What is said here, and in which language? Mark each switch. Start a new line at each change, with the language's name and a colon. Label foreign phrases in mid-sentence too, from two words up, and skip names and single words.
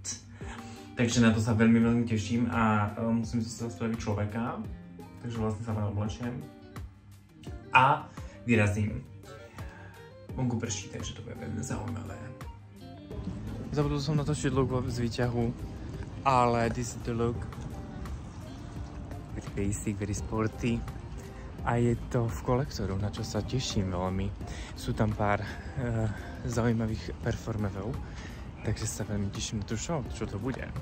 Slovak: Takže na to sa veľmi, veľmi teším a musím sa spraviť človeka, takže vlastne sa vám oblečiem a vyrazím. Vonku prší, takže to bude veľmi zaujímavé. Zabudol som natočiť look z výťahu, ale
English: this is the look. very basic, very sporty.
Slovak: A je to v kolektoru, na čo sa teším veľmi. Sú tam pár zaujímavých performerov, takže sa veľmi teším na tú show, čo to bude.